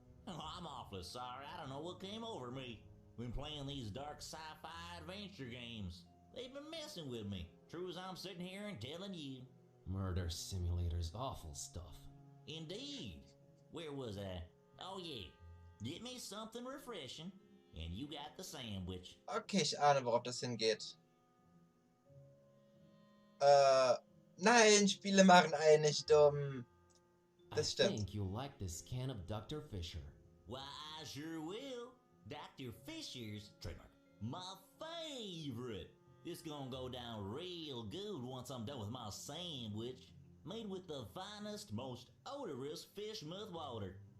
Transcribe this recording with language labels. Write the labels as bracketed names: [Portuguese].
[English] Oh, I'm awfully sorry, I don't know what came over me. Been playing these dark sci-fi adventure games. They've been messing with me, true as I'm sitting here and telling you. Murder simulators, awful stuff. Indeed. Where was I? Oh yeah. Get me something refreshing, and you got the sandwich. [German] Okay, ich ahne, worauf das hingeht. Nein, Spiele machen einen nicht dumm. Das [English] I [German] stimmt. [English] think you'll like this can of Dr. Fisher. Why, I sure will. Dr. Fisher's trademark. My favorite. This gonna go down real good once I'm done with my sandwich. Made with the finest, most odorous fish mouth water.